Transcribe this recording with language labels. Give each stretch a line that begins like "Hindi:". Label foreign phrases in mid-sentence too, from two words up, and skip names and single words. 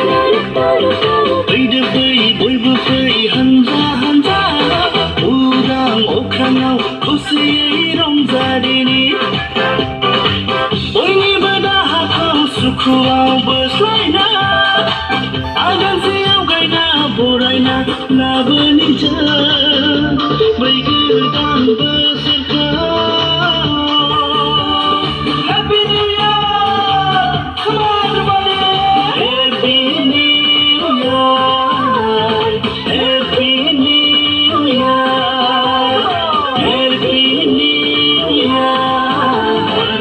Bodo: फैदो फै बयबो फै हानजा हानजा उदां अख्राङाव खुसियै रंजादिनि बयनिबो दाहाखौ सुखुआव बोस्लायना आगानसे आवगायना बरायना लाबोनि जों बै गोदान बोसोरखौ
English: Happy New Year! Come on everybody! Happy New Year! Happy New Year! Happy New Year!